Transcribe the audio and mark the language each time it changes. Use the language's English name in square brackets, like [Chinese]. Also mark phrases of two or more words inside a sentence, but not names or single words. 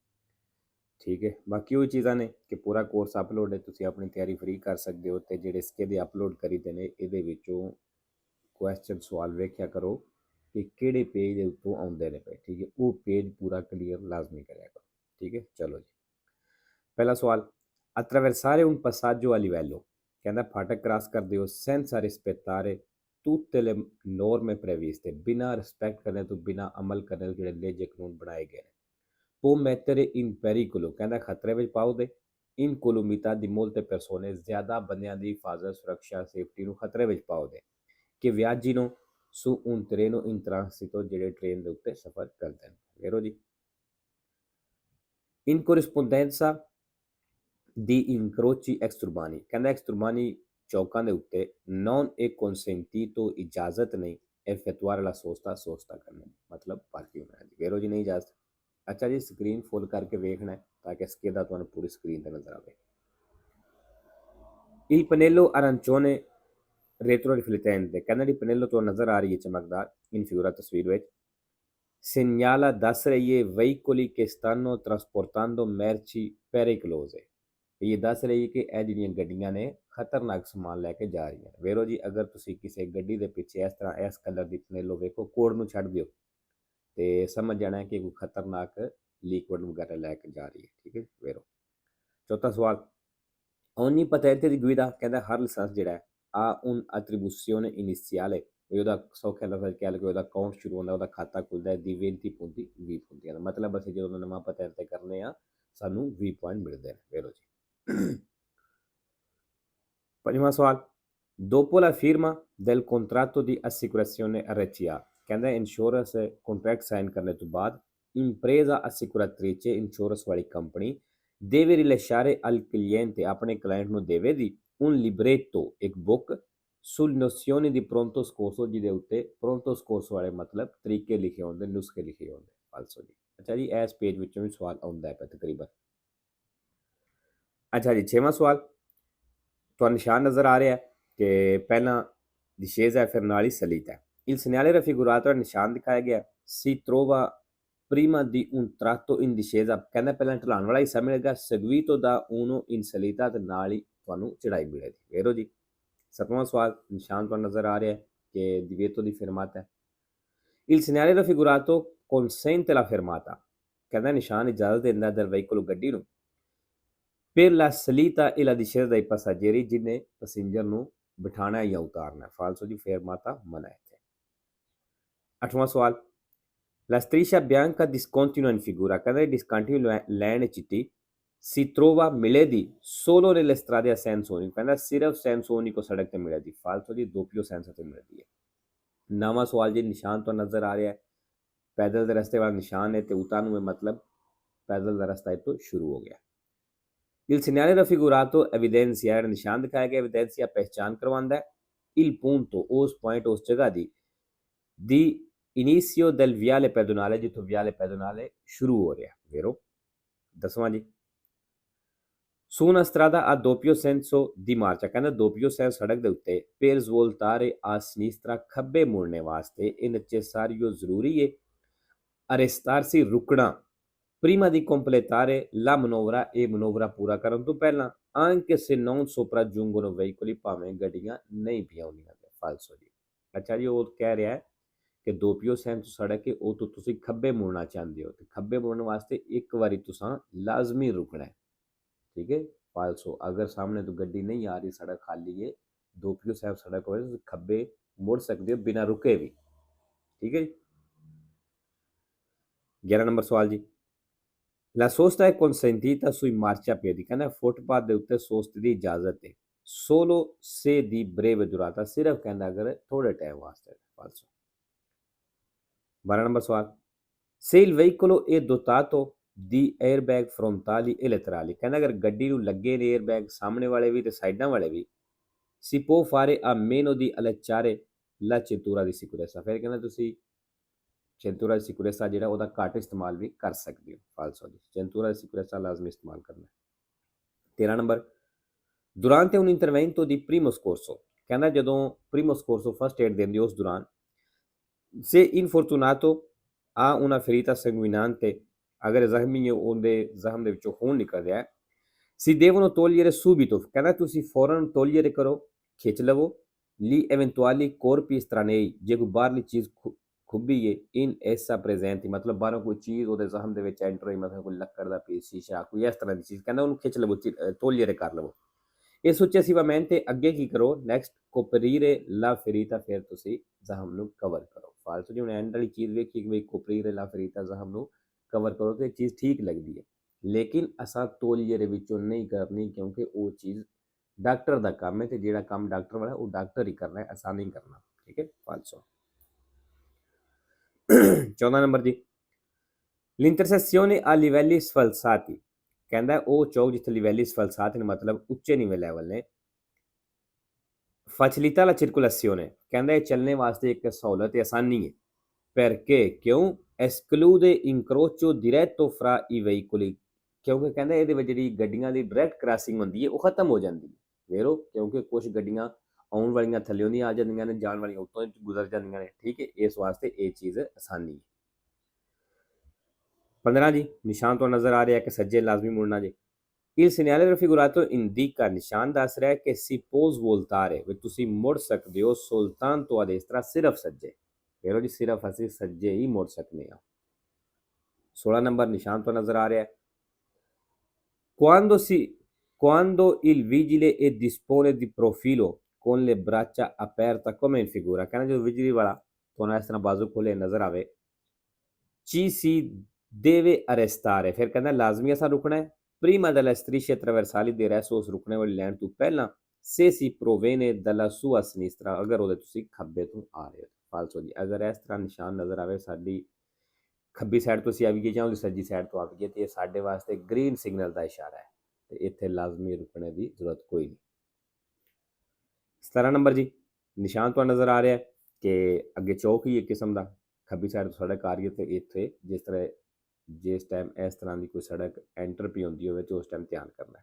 [Punjabi] ਠੀਕ ਹੈ, ਬਾਕੀ ਵੋ ਚੀਜ਼ਾਂ ਨੇ ਕਿ ਪੂਰਾ ਕੋਰਸ ਅਪਲੋਡ ਹੈ, ਤੁਸੀ ਅਪਣੀ ਤਿਆਰੀ ਫ੍ਰੀ ਕਰ ਸਕਦੇ ਹੋ ਤੇ ਜੇਹੜੇ ਸਿੱਕੇ ਦੇ ਅਪਲੋਡ ਕਰੀ ਦੇ ਨੇ ਇਹਦੇ ਵਿਚੋਂ ਕੁਐਸ਼ਚਨ ਸਵਾਲ ਵੇਖਿਆ ਕਰੋ ਕਿ ਕੇੜੇ ਪੇਜ ਦੇ ਉੱਤੋਂ ਆਉਂਦੇ ਨੇ ਪੇ। ਠੀਕ ਹੈ, ਵੋ ਪੇਜ ਪੂਰਾ ਕਲੀਅਰ ਲਾਜ਼ਮੀ ਕਰਿਆ ਕਰੋ। ਠੀਕ ਹੈ, ਚਲੋ ਜੀ। ਪਹਿਲਾ ਸਵਾਲ, [Italian] attraversare un passaggio a livello, [Punjabi] ਕਹਿੰਦਾ ਹੈ ਫਾਟਕ ਕ੍ਰਾਸ ਕਰਦੇ ਹੋ [Italian] senza rispettare tutte le norme previste, [Punjabi] ਬਿਨਾ ਰਿਸਪੈਕਟ ਕਰਨੇ ਤੋ ਬਿਨਾ ਅਮਲ ਕਰਨੇ ਤੋ ਜੇਹੜੇ ਲੇਜੇ ਕਾਨੂੰਨ ਬਣਾਏ ਗਏ ਨੇ। [Italian] può mettere in pericolo, [Punjabi] ਕਹਿੰਦਾ ਖ਼ਤਰੇ ਵਿੱਚ ਪਾਓਗੇ [Italian] incolumità di molte persone, [Punjabi] ਜ਼ਿਆਦਾ ਬੰਦਿਆਂ ਦੀ ਹਿਫਾਜ਼ਤ ਸੁਰੱਖਿਆ ਸੇਫਟੀ ਨੂੰ ਖਤਰੇ ਵਿੱਚ ਪਾਓਗੇ ਕਿ [Italian] viaggino su un treno in transito, [Punjabi] ਜਿਹੜੇ ਟ੍ਰੇਨ ਦੇ ਉੱਤੇ ਸਫ਼ਰ ਕਰਦੇ ਨੇ। ਵੇਰੋ ਜੀ। [Italian] in corrispondenza di incroci exturbani, [Punjabi] ਕਹਿੰਦਾ exturbani ਚੌਕਾਂ ਦੇ ਉੱਤੇ [Italian] non è consentito, [Punjabi] ਇਜਾਜ਼ਤ ਨਹੀਂ [Italian] effettuare la sosta, [Punjabi] sosta ਕਰਨੇ ਮਤਲਬ ਪਾਰਕਿੰਗ ਹੋਣਾ ਹੈ। ਵੇਰੋ ਜੀ ਨਹੀਂ ਇਜਾਜ਼ਤ। ਅੱਛਾ ਜੀ, ਸਕ੍ਰੀਨ ਫੁੱਲ ਕਰਕੇ ਵੇਖਣਾ ਹੈ ਤਾਕਿ ਇਸਦੇ ਦਾ ਤੁਹਾਨੂੰ ਪੂਰੀ ਸਕ੍ਰੀਨ ਤੇ ਨਜ਼ਰ ਆਵੇ। [Italian] il pannello arancione retroriflettente, [Punjabi] ਕਹਿੰਦਾ ਜੀ ਪਨੇਲੋ ਤੋਂ ਨਜ਼ਰ ਆ ਰਹੀ ਹੈ ਚਮਕਦਾਰ [Italian] in figura [Punjabi] ਤਸਵੀਰ ਵਿੱਚ segnala, ਦੱਸ ਰਹੀ ਹੈ [Italian] veicoli che stanno trasportando merci pericolose, [Punjabi] ਇਹ ਦੱਸ ਰਹੀ ਹੈ ਕਿ ਇਹ ਜਿਹੜੀਆਂ ਗੱਡੀਆਂ ਨੇ ਖਤਰਨਾਕ ਸਮਾਨ ਲੈ ਕੇ ਜਾ ਰਹੀਆਂ ਨੇ। ਵੇਰੋ ਜੀ, ਅਗਰ ਤੁਸੀਂ ਕਿਸੇ ਗੱਡੀ ਦੇ ਪਿੱਛੇ ਇਸ ਤਰ੍ਹਾਂ ਇਸ ਕਲਰ ਦੀ ਪਨੇਲੋ ਵੇਖੋ, ਕੋਡ ਨੂੰ ਛੱਡ ਦਿਓ ਤੇ ਸਮਝ ਜਾਣਾ ਕਿ ਕੋਈ ਖਤਰਨਾਕ ਲਿਕਵਿਡ ਵਗੈਰਾ ਲੈ ਕੇ ਜਾ ਰਹੀ ਹੈ। ਠੀਕ ਹੈ ਵੇਰੋ। ਚੌਥਾ ਸਵਾਲ, [Italian] ogni patente di guida, [Punjabi] ਕਹਿੰਦਾ ਹਰ ਲਾਇਸੈਂਸ ਜਿਹੜਾ ਹੈ ਆ [Italian] un attribuzione iniziale, [Punjabi] ਵੀ ਉਹਦਾ ਸੌਖਾ ਲਫ਼ਜ਼ ਕਹਿ ਲਓ ਕਿ ਉਹਦਾ ਅਕਾਊਂਟ ਸ਼ੁਰੂ ਹੁੰਦਾ, ਉਹਦਾ ਖਾਤਾ ਖੁੱਲਦਾ ਹੈ ਦੀ 20 punti 20 punti ਦਾ ਮਤਲਬ ਅਸੀਂ ਜਦੋਂ ਨਵਾਂ ਪਤੈਂਤ ਕਰਨੇ ਆ ਸਾਨੂੰ 20 ਪੁਆਇੰਟ ਮਿਲਦੇ ਨੇ। ਵੇਰੋ ਜੀ। ਪੰਜਵਾਂ ਸਵਾਲ, [Italian] dopo la firma del contratto di assicurazione RCA, [Punjabi] ਕਹਿੰਦਾ ਇੰਸ਼ੋਰੈਂਸ ਕੰਟਰੈਕਟ ਸਾਈਨ ਕਰਨੇ ਤੋਂ ਬਾਅਦ [Italian] impresa assicuratrice, [Punjabi] ਇੰਸ਼ੋਰੈਂਸ ਵਾਲੀ ਕੰਪਨੀ [Italian] deve rilasciare al cliente, [Punjabi] ਆਪਣੇ ਕਲਾਇੰਟ ਨੂੰ ਦੇਵੇਗੀ [Italian] un libretto, [Punjabi] ਇੱਕ ਬੁੱਕ [Italian] sul nozioni di pronto soccorso, [Punjabi] ਜਿਹਦੇ ਉੱਤੇ [Italian] pronto soccorso [Punjabi] ਵਾਲੇ ਮਤਲਬ ਤਰੀਕੇ ਲਿਖੇ ਹੁੰਦੇ, ਨੁਸਖੇ ਲਿਖੇ ਹੁੰਦੇ। ਫਾਲਸੋ ਜੀ। ਅੱਛਾ ਜੀ, ਇਸ ਪੇਜ ਵਿੱਚੋਂ ਵੀ ਸਵਾਲ ਆਉਂਦਾ ਹੈ ਤਕਰੀਬਨ। ਅੱਛਾ ਜੀ, ਛੇਵਾਂ ਸਵਾਲ ਤੁਹਾਨੂੰ ਨਿਸ਼ਾਨ ਨਜ਼ਰ ਆ ਰਿਹਾ ਹੈ ਕਿ ਪਹਿਲਾਂ discesa e ਫਿਰ ਨਾਲ ਹੀ salita ਹੈ। [Italian] Il segnale raffigurato, [Punjabi] ਨਿਸ਼ਾਨ ਦਿਖਾਇਆ ਗਿਆ [Italian] si trova prima di un tratto in discesa, [Punjabi] ਕਹਿੰਦਾ ਪਹਿਲਾਂ ਢਲਾਣ ਵਾਲਾ ਹਿੱਸਾ ਮਿਲੇਗਾ [Italian] seguito da uno in salita, [Punjabi] ਤੇ ਨਾਲ ਹੀ ਤੁਹਾਨੂੰ ਚੜਾਈ ਮਿਲੇਗੀ। ਵੇਰੋ ਜੀ। ਸੱਤਵਾਂ ਸਵਾਲ, ਨਿਸ਼ਾਨ ਤੁਹਾਨੂੰ ਨਜ਼ਰ ਆ ਰਿਹਾ ਹੈ ਕਿ [Italian] divieto di fermata [Punjabi] ਹੈ। [Italian] Il segnale raffigurato consente la fermata, [Punjabi] ਕਹਿੰਦਾ ਨਿਸ਼ਾਨ ਇਜਾਜ਼ਤ ਦਿੰਦਾ [Italian] del veicolo, [Punjabi] ਗੱਡੀ ਨੂੰ [Italian] per la salita e la discesa dei passeggeri, [Punjabi] ਜਿਹਨੇ ਪੈਸੇਂਜਰ ਨੂੰ ਬਿਠਾਣਾ ਜਾਂ ਉਤਾਰਨਾ। ਫਾਲਸੋ ਜੀ, fermata ਮਨਾ ਹੈ। ਅੱਠਵਾਂ ਸਵਾਲ, [Italian] la striscia bianca discontinua in figura, ਕਹਿੰਦਾ discontinua [Punjabi] ਲਾਈਨ ਚਿੱਟੀ [Italian] si trova, ਮਿਲੇਗੀ solo nelle strade a senso unico, [Punjabi] ਕਹਿੰਦਾ ਸਿਰਫ [Italian] senso unico [Punjabi] ਸੜਕ ਤੇ ਮਿਲੇਗੀ। ਫਾਲਸੋ ਜੀ, [Italian] doppio senso [Punjabi] ਤੇ ਮਿਲਦੀ ਹੈ। ਨਵਾਂ ਸਵਾਲ ਜੀ, ਨਿਸ਼ਾਨ ਤੋਂ ਨਜ਼ਰ ਆ ਰਿਹਾ ਹੈ ਪੈਦਲ ਦੇ ਰਸਤੇ ਵਾਲਾ ਨਿਸ਼ਾਨ ਹੈ ਤੇ ਉਤਾਨੂੰ ਹੈ ਮਤਲਬ ਪੈਦਲ ਦਾ ਰਸਤਾ ਇਹ ਤੋਂ ਸ਼ੁਰੂ ਹੋ ਗਿਆ। [Italian] Il segnale raffigurato evidenzia, [Punjabi] ਨਿਸ਼ਾਨ ਦਿਖਾਇਆ ਗਿਆ evidenzia ਪਹਿਚਾਨ ਕਰਵਾਉਂਦਾ ਹੈ [Italian] il punto, [Punjabi] ਉਸ ਪੁਆਇੰਟ ਉਸ ਜਗ੍ਹਾ [Italian] di inizio del viale pedonale, [Punjabi] ਜਿੱਥੋਂ [Italian] viale pedonale [Punjabi] ਸ਼ੁਰੂ ਹੋ ਰਿਹਾ। ਵੇਰੋ। ਦਸਵਾਂ ਜੀ, [Italian] su una strada a doppio senso di marcia, ਕਹਿੰਦਾ doppio senso [Punjabi] ਸੜਕ ਦੇ ਉੱਤੇ [Italian] per svoltare a sinistra, [Punjabi] ਖੱਬੇ ਮੁੜਨੇ ਵਾਸਤੇ [Italian] è necessario, [Punjabi] ਜ਼ਰੂਰੀ ਹੈ [Italian] arrestarsi, ਰੁਕਣਾ prima di completare la manovra, [Punjabi] ਇਹ ਮਨੋਵਰਾ ਪੂਰਾ ਕਰਨ ਤੋਂ ਪਹਿਲਾਂ [Italian] anche se non sopraggiungono veicoli, [Punjabi] ਭਾਵੇਂ ਗੱਡੀਆਂ ਨਹੀਂ ਵੀ ਆਉਂਦੀਆਂ। ਫਾਲਸੋ ਜੀ। ਅੱਛਾ ਜੀ, ਉਹ ਕਹਿ ਰਿਹਾ ਹੈ ਕਿ [Italian] doppio senso [Punjabi] ਸੜਕ ਹੈ ਉਹ ਤੋਂ ਤੁਸੀਂ ਖੱਬੇ ਮੁੜਨਾ ਚਾਹੁੰਦੇ ਹੋ ਤੇ ਖੱਬੇ ਮੁੜਨ ਵਾਸਤੇ ਇੱਕ ਵਾਰੀ ਤੁਸੀਂ ਲਾਜ਼ਮੀ ਰੁਕਣਾ ਹੈ। ਠੀਕ ਹੈ। ਫਾਲਸੋ, ਅਗਰ ਸਾਹਮਣੇ ਤੋ ਗੱਡੀ ਨਹੀਂ ਆ ਰਹੀ, ਸੜਕ ਖਾਲੀ ਹੈ, [Italian] doppio senso [Punjabi] ਸੜਕ ਹੋ ਤੋ ਖੱਬੇ ਮੁੜ ਸਕਦੇ ਹੋ ਬਿਨਾ ਰੁਕੇ ਵੀ। ਠੀਕ ਹੈ ਜੀ। 11 ਨੰਬਰ ਸਵਾਲ ਜੀ, [Italian] la sosta è consentita sui marciapiedi, [Punjabi] ਕਹਿਣਾ ਫੁਟਪਾਥ ਦੇ ਉੱਤੇ ਸੋਸਤ ਦੀ ਇਜਾਜ਼ਤ ਹੈ [Italian] solo se di breve durata, [Punjabi] ਸਿਰਫ਼ ਕਹਿਣਾ ਅਗਰ ਥੋੜੇ ਟਾਈਮ ਵਾਸਤੇ। ਫਾਲਸੋ। 12 ਨੰਬਰ ਸਵਾਲ, [Italian] se il veicolo è dotato di airbag frontali e laterali, [Punjabi] कहना अगर ਗੱਡੀ ਨੂੰ ਲੱਗੇ ਨੇ 에ਅਰਬੈਗ ਸਾਹਮਣੇ ਵਾਲੇ ਵੀ ਤੇ ਸਾਈਡਾਂ ਵਾਲੇ ਵੀ [Italian] si può fare a meno di allacciare la cintura di sicurezza, [Punjabi] ਫਿਰ ਕਹਿੰਦਾ ਤੁਸੀਂ [Italian] cintura di sicurezza [Punjabi] ਜਿਹੜਾ ਉਹਦਾ ਘੱਟ ਇਸਤੇਮਾਲ ਵੀ ਕਰ ਸਕਦੇ ਹੋ। ਫਾਲਸੋ ਜੀ, [Italian] cintura di sicurezza [Punjabi] ਲਾਜ਼ਮੀ ਇਸਤੇਮਾਲ ਕਰਨਾ। 13 ਨੰਬਰ, [Italian] Durante un intervento di primo scorso, [Punjabi] ਕਹਿੰਦਾ ਜਦੋਂ [Italian] primo scorso [Punjabi] ਫਸਟ ਏਡ ਦਿੰਦੇ ਉਸ ਦੌਰਾਨ [Italian] se infortunato ha una ferita sanguinante, [Punjabi] ਅਗਰ ਜ਼ਖਮੀ ਉਹਦੇ ਜ਼ਖਮ ਦੇ ਵਿੱਚੋਂ ਖੂਨ ਨਿਕਲ ਰਿਹਾ ਹੈ, [Italian] si devono togliere subito, [Punjabi] ਕਹਿੰਦਾ ਤੁਸੀਂ ਫੌਰਨ togliere ਕਰੋ, ਖਿੱਚ ਲਵੋ, [Italian] gli eventuali corpi estranei, [Punjabi] ਜੇ ਕੋਈ ਬਾਹਰਲੀ ਚੀਜ਼ ਖੁੱਭੀ ਹੈ [Italian] in essa presenti, [Punjabi] ਮਤਲਬ ਬਾਹਰੋਂ ਕੋਈ ਚੀਜ਼ ਉਹਦੇ ਜ਼ਖਮ ਦੇ ਵਿੱਚ ਐਂਟਰ ਹੋਈ, ਮਤਲਬ ਕੋਈ ਲੱਕੜ ਦਾ ਪੀਸ, ਸ਼ੀਸ਼ਾ, ਕੋਈ ਇਸ ਤਰ੍ਹਾਂ ਦੀ ਚੀਜ਼, ਕਹਿੰਦਾ ਉਹਨੂੰ ਖਿੱਚ ਲਵੋ, togliere ਕਰ ਲਵੋ। ਇਹ successivamente ਅੱਗੇ ਕੀ ਕਰੋ, ਨੈਕਸਟ [Italian] coprire la ferita, [Punjabi] ਫਿਰ ਤੁਸੀਂ ਜ਼ਖਮ ਨੂੰ ਕਵਰ ਕਰੋ। ਫਾਲਤੂ ਜਿਹੀ ਹੁਣ ਐਂਡ ਵਾਲੀ ਚੀਜ਼ ਵੇਖੀ ਕਿ ਬਈ [Italian] coprire la ferita, [Punjabi] ਜ਼ਖਮ ਨੂੰ ਕਵਰ ਕਰੋ, ਤੇ ਇਹ ਚੀਜ਼ ਠੀਕ ਲੱਗਦੀ ਹੈ, ਲੇਕਿਨ ਅਸਾਂ ਤੋਲੀਏ ਦੇ ਵਿੱਚੋਂ ਨਹੀਂ ਕਰਨੀ, ਕਿਉਂਕਿ ਉਹ ਚੀਜ਼ ਡਾਕਟਰ ਦਾ ਕੰਮ ਹੈ, ਤੇ ਜਿਹੜਾ ਕੰਮ ਡਾਕਟਰ ਵਾਲਾ ਉਹ ਡਾਕਟਰ ਹੀ ਕਰਨਾ ਹੈ, ਅਸਾਂ ਨਹੀਂ ਕਰਨਾ, ਠੀਕ ਹੈ। 500 14 ਨੰਬਰ ਜੀ, [Italian] l'intersezione a livelli sfalsati, [Punjabi] ਕਹਿੰਦਾ ਉਹ ਚੌਕ ਜਿੱਥੇ [Italian] livelli sfalsati [Punjabi] ਨੇ ਮਤਲਬ ਉੱਚੇ ਨੀਵੇਂ ਲੈਵਲ ਨੇ, [Italian] facilita la circolazione, [Punjabi] ਕਹਿੰਦਾ ਇਹ ਚੱਲਣੇ ਵਾਸਤੇ ਇੱਕ ਸਹੂਲਤ ਤੇ ਆਸਾਨੀ ਹੈ, [Italian] perché ਕਿਉਂ esclude incrocio diretto fra i veicoli, [Punjabi] ਕਿਉਂਕਿ ਕਹਿੰਦਾ ਇਹਦੇ ਵਿੱਚ ਜਿਹੜੀ ਗੱਡੀਆਂ ਦੀ ਡਾਇਰੈਕਟ ਕ੍ਰਾਸਿੰਗ ਹੁੰਦੀ ਹੈ ਉਹ ਖਤਮ ਹੋ ਜਾਂਦੀ ਹੈ, ਵੇਰੋ, ਕਿਉਂਕਿ ਕੁਝ ਗੱਡੀਆਂ ਆਉਣ ਵਾਲੀਆਂ ਥੱਲਿਓਂ ਦੀ ਆ ਜਾਂਦੀਆਂ ਨੇ, ਜਾਣ ਵਾਲੀਆਂ ਉੱਤੋਂ ਗੁਜ਼ਰ ਜਾਂਦੀਆਂ ਨੇ, ਠੀਕ ਹੈ, ਇਸ ਵਾਸਤੇ ਇਹ ਚੀਜ਼ ਆਸਾਨੀ ਹੈ। 15 ਜੀ, ਨਿਸ਼ਾਨ ਤੋਂ ਨਜ਼ਰ ਆ ਰਿਹਾ ਕਿ ਸੱਜੇ ਲਾਜ਼ਮੀ ਮੁੜਨਾ ਜੀ। [Italian] Il segnale raffigurato indica, [Punjabi] ਨਿਸ਼ਾਨ ਦੱਸ ਰਿਹਾ ਕਿ [Italian] si può voltare, [Punjabi] ਵੀ ਤੁਸੀਂ ਮੁੜ ਸਕਦੇ ਹੋ [Italian] soltanto a destra, [Punjabi] ਸਿਰਫ ਸੱਜੇ, ਵੇਰੋ ਜੀ, ਸਿਰਫ ਅਸੀਂ ਸੱਜੇ ਹੀ ਮੁੜ ਸਕਦੇ ਹਾਂ। 16 ਨੰਬਰ ਨਿਸ਼ਾਨ ਤੋਂ ਨਜ਼ਰ ਆ ਰਿਹਾ ਹੈ, [Italian] quando il vigile è dispone di profilo con le braccia aperte come in figura, [Punjabi] ਕਹਿੰਦਾ ਜਦੋਂ ਵਿਜਲੀ ਵਾਲਾ ਤੁਹਾਨੂੰ ਇਸ ਤਰ੍ਹਾਂ ਬਾਜ਼ੂ ਖੋਲੇ ਨਜ਼ਰ ਆਵੇ, [Italian] ci si deve arrestare, [Punjabi] ਫਿਰ ਕਹਿੰਦਾ ਲਾਜ਼ਮੀ ਅਸਾਂ ਰੁਕਣਾ ਹੈ, [Italian] prima della striscia trasversali di resto, [Punjabi] ਉਸ ਰੁਕਣੇ ਵਾਲੀ ਲਾਈਨ ਤੋਂ ਪਹਿਲਾਂ, [Italian] se si proviene dalla sua sinistra, [Punjabi] ਅਗਰ ਉਹਦੇ ਤੁਸੀਂ ਖੱਬੇ ਤੋਂ ਆ ਰਹੇ ਹੋ। ਫਾਲਸੋ ਜੀ, ਅਗਰ ਇਸ ਤਰ੍ਹਾਂ ਨਿਸ਼ਾਨ ਨਜ਼ਰ ਆਵੇ ਸਾਡੀ ਖੱਬੀ ਸਾਈਡ ਤੋਂ ਅਸੀਂ ਆ ਗਏ ਜਾਂ ਉਹਦੀ ਸੱਜੀ ਸਾਈਡ ਤੋਂ ਆ ਗਏ, ਤੇ ਇਹ ਸਾਡੇ ਵਾਸਤੇ ਗ੍ਰੀਨ ਸਿਗਨਲ ਦਾ ਇਸ਼ਾਰਾ ਹੈ, ਤੇ ਇੱਥੇ ਲਾਜ਼ਮੀ ਰੁਕਣੇ ਦੀ ਜ਼ਰੂਰਤ ਕੋਈ ਨਹੀਂ। 17 ਨੰਬਰ ਜੀ, ਨਿਸ਼ਾਨ ਤੋਂ ਨਜ਼ਰ ਆ ਰਿਹਾ ਕਿ ਅੱਗੇ ਚੌਕ ਹੀ ਇੱਕ ਕਿਸਮ ਦਾ, ਖੱਬੀ ਸਾਈਡ ਤੋਂ ਸੜਕ ਆ ਰਹੀ ਹੈ, ਤੇ ਇੱਥੇ ਜਿਸ ਟਾਈਮ ਇਸ ਤਰ੍ਹਾਂ ਦੀ ਕੋਈ ਸੜਕ ਐਂਟਰ ਪਈ ਹੁੰਦੀ ਹੋਵੇ ਤੇ ਉਸ ਟਾਈਮ ਧਿਆਨ ਕਰਨਾ ਹੈ।